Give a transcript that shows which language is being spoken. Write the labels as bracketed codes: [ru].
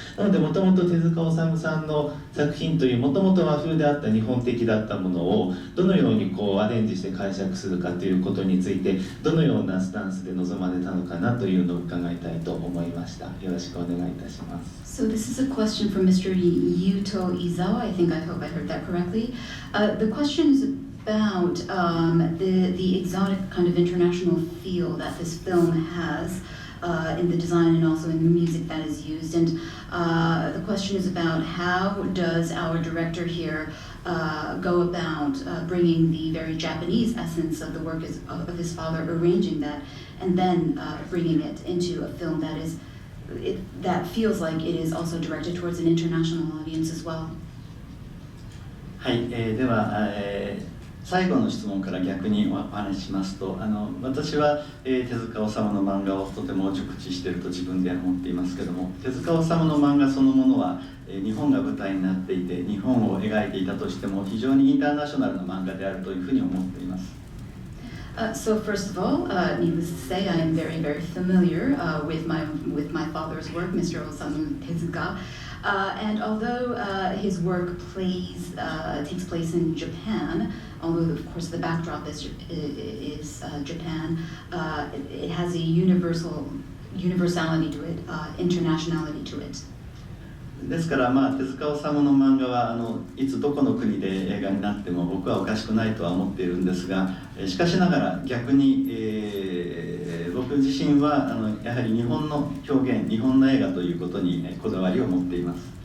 [ja] なのでもともと手塚治虫さんの作品というもともと和風であった日本的だったものをどのようにアレンジして解釈するかということについてどのようなスタンスで臨まれたのかなというのを伺いたいと思いました。よろしくお願いいたします。 [en] So this is a question from Mr. Yuto Izawa. I hope I heard that correctly. The question is about the exotic kind of international feel that this film has in the design and also in the music that is used. And the question is about how does our director here go about bringing the very Japanese essence of the work of his father, arranging that, and then bringing it into a film that feels like it is also directed towards an international audience as well. [ja] はい、では、最後の質問から逆にお話ししますと、私は、手塚治虫の漫画をとても熟知していると自分では思っていますけども、手塚治虫の漫画そのものは、日本が舞台になっていて日本を描いていたとしても非常にインターナショナルな漫画であるというふうに思っています。 [en] So first of all, needless to say, I am very, very familiar with my father's work, Mr. Osamu Tezuka. And although his work takes place in Japan, although of course the backdrop is Japan, it has a universality to it, internationality to it. [ja] ですから、手塚治虫の漫画はいつどこの国で映画になっても僕はおかしくないとは思っているんですが、しかしながら逆に、僕自身はやはり日本の表現、日本の映画ということにこだわりを持っています。